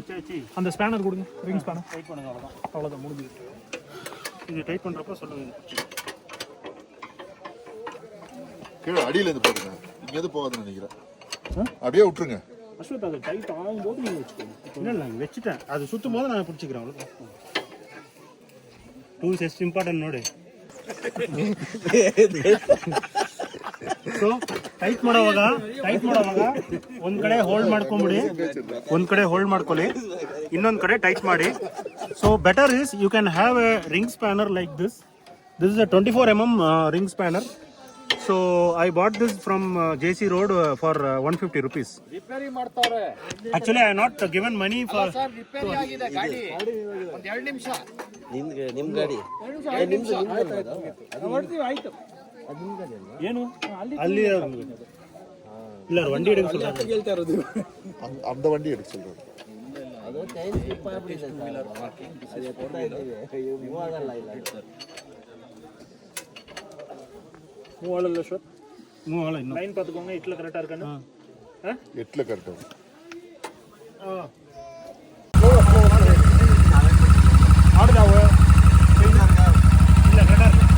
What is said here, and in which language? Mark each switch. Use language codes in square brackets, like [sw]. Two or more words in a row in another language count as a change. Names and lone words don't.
[ta] அந்த ஸ்பேனர் கொடுங்க. [en] ring spanner tight [ta] பண்ணுங்க. அவ்வளவுதான் முடிஞ்சிருச்சு. இது டைட் பண்றப்ப சொல்லுங்க. கீழே அடியில இருந்து போடுங்க. இங்க எது போகாதுன்னு நினைக்கிறேன். அப்படியே விட்டுருங்க. அஸ்வத் அது டைட் ஆகும்போது நீங்க வச்சுக்கோங்க. இல்ல நான் வெச்சிட்டேன். அது சுத்தும் போது நான் பிடிச்சிக்கிறேன். அவ்வளவுதான். [kn] ಟೂಲ್ಸ್ ಎಷ್ಟು ಇಂಪಾರ್ಟೆಂಟ್ ನೋಡಿ. [en] so tight [kn] ಮಾಡೋವಾಗ ಒಂದ್ ಕಡೆ ಹೋಲ್ಡ್ ಮಾಡ್ಕೊಂಬಿಡಿ, ಇನ್ನೊಂದ್ ಕಡೆ ಟೈಟ್ ಮಾಡಿ. [en] so better is you can have a ring spanner like this is a 24 mm ring spanner. So I bought this from JC Road for 150 rupees. [kn] ರಿಪೇರಿ ಮಾಡ್ತಾರೆ. [en] Actually I have not given money for. [kn] ಸರ್ ರಿಪೇರಿ ಆಗಿದೆ ಗಾಡಿ. ಒಂದು 2 ನಿಮಿಷ. ನಿಮ್ ಗಾಡಿ ಆಯ್ತು. ಏನು ಅಲ್ಲಿ ಇಲ್ಲ [ta] வண்டி எடுக்க சொல்றாங்க. [kn] ಹೇಳ್ತಾ ಇರೋದು [ta] அந்த வண்டி எடுக்க சொல்றாரு. [kn] ಅದು ಚೈನ್ ಸ್ಲಿಪ್ ಆಗಿಬಿಟ್ಟಿದೆ ಸರ್. ಅದು ಕೊಡ್ತಾ ಇದ್ದೀವಿ, ಮೂವ್ ಆಗಲ್ಲ. ಇಲ್ಲ [ta] மூவ் ஆளல ஷாட். மூவ் ஆள இன்னும் லைன் பாத்துக்கோங்க. 8ல கரெக்ட்டா இருக்கானே. 8ல கரெக்ட்டா. ஆடுதாவ இல்ல கரெக்ட்டா